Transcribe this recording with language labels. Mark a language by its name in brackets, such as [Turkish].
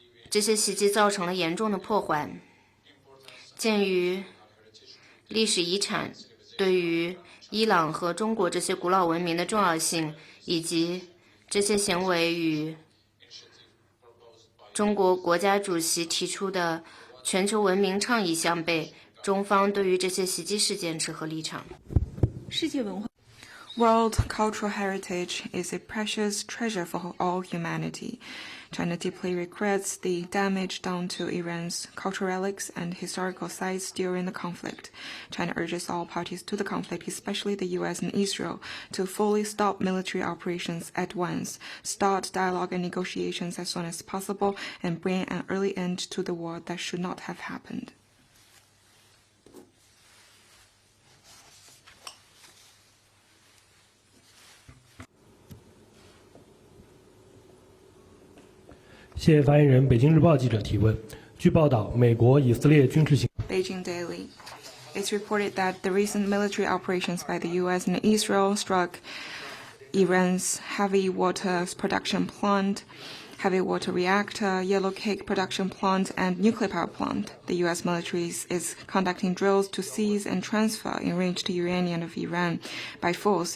[Chinese] 这些袭击造成了严重的破坏。鉴于历史遗产对于伊朗和中国这些古老文明的重要性，以及这些行为与中国国家主席提出的全球文明倡议相悖，中方对于这些袭击事件持何立场？世界文化 [English] World cultural heritage is a precious treasure for all humanity. China deeply regrets the damage done to Iran's cultural relics and historical sites during the conflict. China urges all parties to the conflict, especially the U.S. and Israel, to fully stop military operations at once, start dialogue and negotiations as soon as possible, and bring an early end to the war that should not have happened. [Chinese] 谢谢发言人。北京日报记者提问：据报道，美国以色列军事行 [English] Beijing Daily. It's reported that the recent military operations by the U.S. and Israel struck Iran's heavy water production plant, heavy water reactor, yellow cake production plant, and nuclear power plant. The U.S. military is conducting drills to seize and transfer enriched uranium of Iran by force.